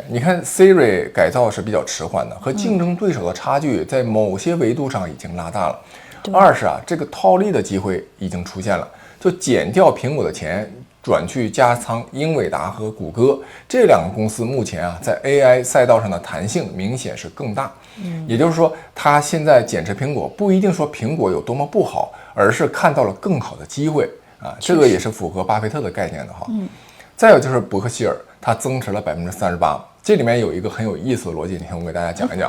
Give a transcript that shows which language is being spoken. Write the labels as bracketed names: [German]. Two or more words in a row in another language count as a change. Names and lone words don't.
[Chinese] 你看 Siri 改造是比較遲緩的，和競爭對手的差距在某些維度上已經拉大了。二是這個套利的機會已經出現了，就減掉蘋果的錢，轉去加倉英偉達和谷歌，這2個公司目前在 AI 賽道上的彈性明顯是更大。也就是說，他現在減持蘋果不一定說蘋果有多麼不好，而是看到了更好的機會這個也是符合巴菲特的概念的再有就是伯克希爾，他增持了38%，這裡面有一個很有意思的邏輯，你看我給大家講一講